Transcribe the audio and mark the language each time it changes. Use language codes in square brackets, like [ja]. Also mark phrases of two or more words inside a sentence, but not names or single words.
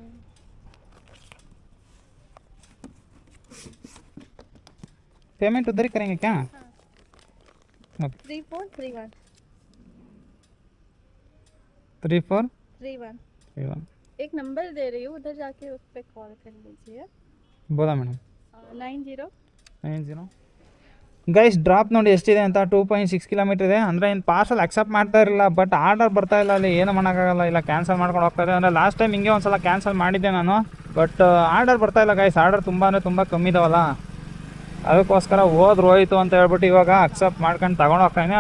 [hi] पेमेंट उधर ही करेंगे क्या? 3431 3431 एक नंबर दे रही हूँ, उधर जाके उस पर कॉल कर लीजिए. बोला मैडम. 90 [kn] 90 ಗೈಸ್ ಡ್ರಾಪ್ ನೋಡಿ ಎಷ್ಟಿದೆ ಅಂತ 2.6 ಕಿಲೋಮೀಟರ್ ಇದೆ. ಅಂದರೆ ಇನ್ನು [en] parcel accept [kn] ಮಾಡ್ತಾ ಇರಲಿಲ್ಲ, [en] but order [kn] ಬರ್ತಾ ಇಲ್ಲ, ಅಲ್ಲಿ ಏನು ಮಾಡೋಕ್ಕಾಗಲ್ಲ, ಇಲ್ಲ ಕ್ಯಾನ್ಸಲ್ ಮಾಡ್ಕೊಂಡು ಹೋಗ್ತಾರೆ. ಅಂದರೆ [en] last time [kn] ಹಿಂಗೆ ಒಂದು ಸಲ ಕ್ಯಾನ್ಸಲ್ ಮಾಡಿದ್ದೆ ನಾನು, [en] but order [kn] ಬರ್ತಾ ಇಲ್ಲ ಗೈಸ್. ಆರ್ಡರ್ ತುಂಬ ಅಂದರೆ ತುಂಬ ಕಮ್ಮಿ ಇದಾವಲ್ಲ, ಅದಕ್ಕೋಸ್ಕರ ಹೋಯ್ತು ಅಂತ ಹೇಳ್ಬಿಟ್ಟು ಇವಾಗ ಅಕ್ಸೆಪ್ಟ್ ಮಾಡ್ಕೊಂಡು ತಗೊಂಡು ಹೋಗ್ತಾಯಿನಿ.